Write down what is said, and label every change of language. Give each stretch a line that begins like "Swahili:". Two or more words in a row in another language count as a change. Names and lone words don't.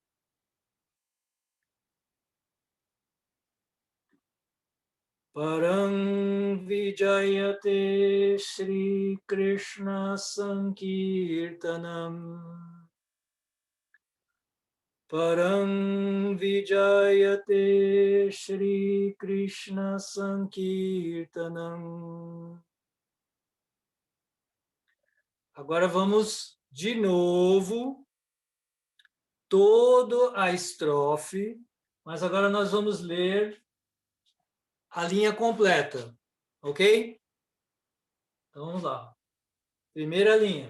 Sanskrit: Param Vijayate Shri Krishna Sankirtanam. Param Vijayate Shri Krishna Sankirtanam.
Portuguese: Agora vamos de novo toda a estrofe, mas agora nós vamos ler a linha completa, ok? Então vamos lá. Primeira linha.